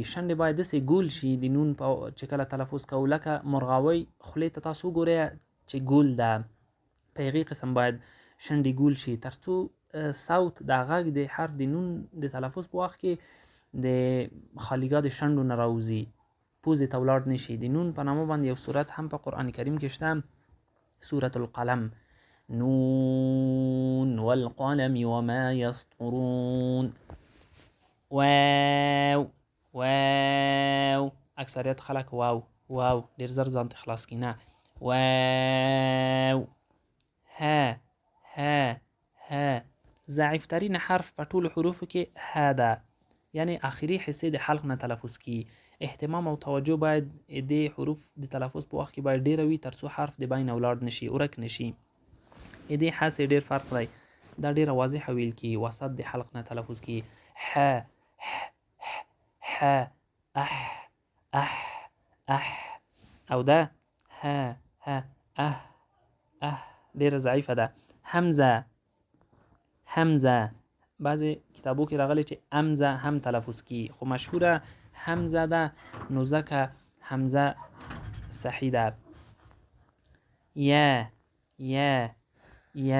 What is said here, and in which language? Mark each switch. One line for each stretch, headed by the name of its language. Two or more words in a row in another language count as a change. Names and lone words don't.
Pashto: شند باید دسې ګول شي د نون په چې کله تلفظ کو، لکه مرغاوی خولې ته تاسو ګورئ چې ګول ده، په هغې قسم باید شندې ګول شي ترڅو صوت د غږ د حرف د نون د تلفظ په وخت کې د خالیګا د شندو نه راوځي، پوزې ته ولاړ نشي. د نون په نامه باندې یو سورت هم په قرآن کریم کې شته، سورة القلم.
Arabic: نون والقلم وما يسطرون. واو واو.
Pashto: اکثریت خلک واو واو ډیر زر ځان ته خلاص کی. نه. واو. ها ها ها. ضعیف ترین حرف په ټولو حروفو کې ها ده، یعنی آخري حصے د حلق نه تلفظ کی. اهتمام او توجه باید د حروف د تلفظ په وخت کې باید ډیر وي ترڅو حرف د بین ولاړ نشي، ورک نشي. دې حصے ډیر فرق دی. دا ډیر واضح ویل کی، وسط د حلق نه تلفظ کی. ح ح اح اح اح. او ده ها ها اه اه. ډیر ضعیفه ده. حمزه حمزه. بعضی کتابو کې راغلی چې امزه هم تلفظ کی، خو مشهوره حمزه ده، نو ځکه حمزه صحیح ده. یا یا یا.